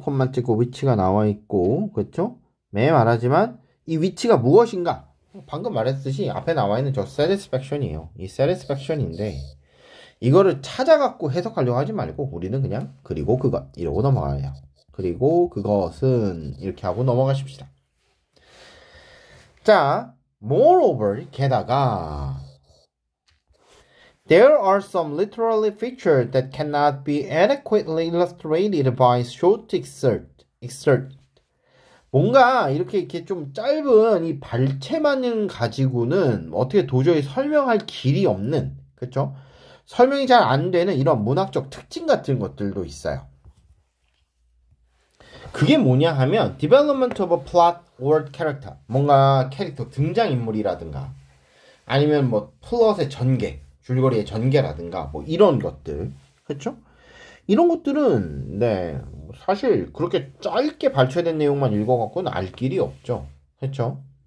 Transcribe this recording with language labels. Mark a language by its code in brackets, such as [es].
[ko] 콤마 찍고 which가 나와 있고 그렇죠? 매 말하지만 이 which가 무엇인가? 방금 말했듯이 앞에 나와 있는 저 satisfaction이에요. 이 satisfaction인데 이거를 찾아갖고 해석하려고 하지 말고 우리는 그냥 그리고 그것 이러고 넘어가요. 그리고 그것은 이렇게 하고 넘어가십시다. [en] 자, moreover [ko] 게다가 [en] There are some literary features that cannot be adequately illustrated by short excerpt. [ko] 뭔가 이렇게 좀 짧은 이 발췌만을 가지고는 어떻게 도저히 설명할 길이 없는, 그렇죠? 설명이 잘 안 되는 이런 문학적 특징 같은 것들도 있어요. 그게 뭐냐 하면 [en] development of a plot or character. [ko] 뭔가 캐릭터 등장인물이라든가 아니면 뭐 플롯의 전개, 줄거리의 전개라든가 뭐 이런 것들. 그렇죠? 이런 것들은 네, 사실 그렇게 짧게 발췌된 내용만 읽어갖고는 알 길이 없죠. 그렇죠?